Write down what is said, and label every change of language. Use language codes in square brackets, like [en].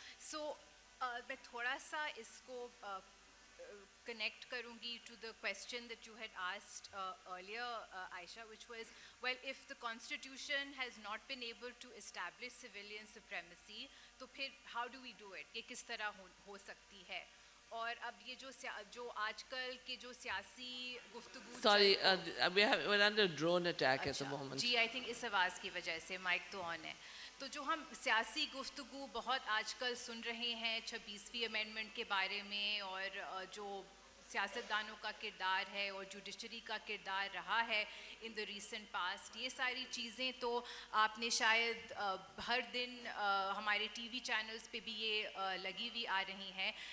[en] So [ur] میں تھوڑا سا اس کو connect karungi [en] to the question that you had asked earlier, Aisha, which was, well, if the constitution has not been able to establish civilian supremacy, to phir how do we do it? [ur] Ye kis tarah ho sakti hai? اور اب یہ جو آج کل کے جو سیاسی گفتگو [en] Sorry, we're under drone attack at the moment. جی I think [ur] اس آواز کی وجہ سے مائک تو آن ہے. تو جو ہم سیاسی گفتگو بہت آج کل سن رہے ہیں 26ویں امینڈمنٹ کے بارے میں، اور جو سیاستدانوں کا کردار ہے اور جوڈیشری کا کردار رہا ہے [en] in the recent past, [ur] یہ ساری چیزیں تو آپ نے شاید ہر دن ہمارے ٹی وی چینلز پہ بھی یہ لگی ہوئی آ رہی ہیں.